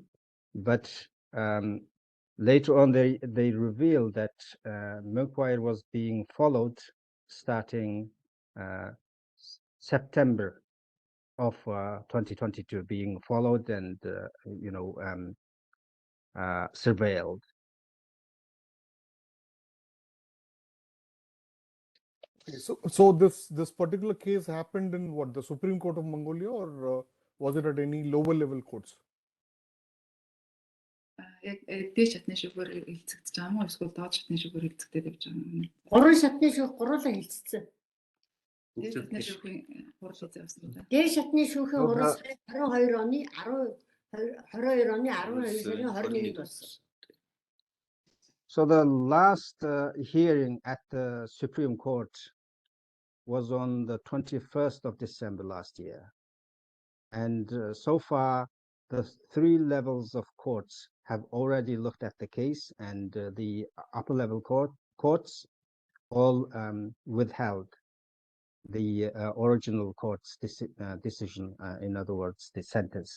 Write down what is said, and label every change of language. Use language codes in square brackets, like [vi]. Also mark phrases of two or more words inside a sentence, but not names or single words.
[en] But later on, they revealed that Munkhbayer was being followed starting September of 2022, being followed and surveilled. So this particular case happened in what, the Supreme Court of Mongolia, or was it at any lower level courts? [mn] Яг дээд шатны шүүгээр хэлцэгдэж байгаа юм уу, эсвэл доод шатны шүүгээр хэлцэгдээд явж байгаа юм уу? Гурван шатны шүүх гурлаа хэлцсэн. Дээд шатны шүүхийн гурал хийж авсан юм да. Дээд шатны шүүхийн гурал 22 оны 12 сарын 21-нд болсон. [en] So the last hearing at the Supreme Court was on the 21st of December last year. And so far, the 3 levels of courts have already looked at the case, and the upper level courts all withheld the original court's decision, in other words, the sentence.